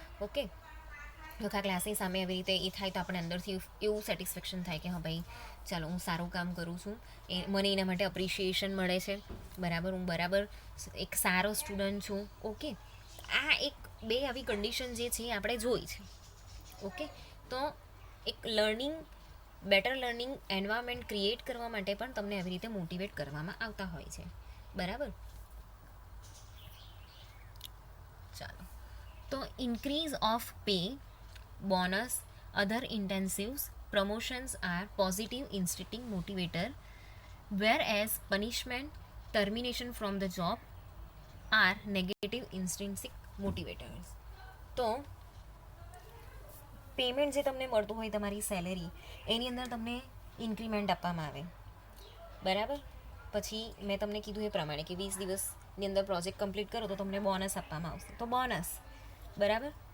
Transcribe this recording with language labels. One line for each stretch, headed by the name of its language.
Gujarati: Okay, આખા ક્લાસની સામે આવી રીતે એ થાય તો આપણે અંદરથી એવું સેટિસ્ફેક્શન થાય કે હા ભાઈ ચાલો હું સારું કામ કરું છું, મને એના માટે અપ્રિશિએશન મળે છે, બરાબર, હું બરાબર એક સારો સ્ટુડન્ટ છું. ઓકે, આ એક બે આવી કન્ડિશન જે છે આપણે જોઈ છે. ઓકે, તો એક બેટર લર્નિંગ એન્વાયરમેન્ટ ક્રિએટ કરવા માટે પણ તમને આવી રીતે મોટિવેટ કરવામાં આવતા હોય છે, બરાબર. ચાલો, તો
English: Increase of pay, bonus, other incentives, promotions are positive instinctive motivator, whereas punishment, termination from the job are negative intrinsic motivators.
Gujarati: તો પેમેન્ટ જે તમને મળતું હોય તમારી સેલેરી એની અંદર તમને ઇન્ક્રીમેન્ટ આપવામાં આવે, બરાબર. પછી મેં તમને કીધું એ પ્રમાણે કે 20 દિવસની અંદર પ્રોજેક્ટ કમ્પ્લીટ કરો તો તમને બોનસ આપવામાં આવશે, તો બોનસ, બરાબર.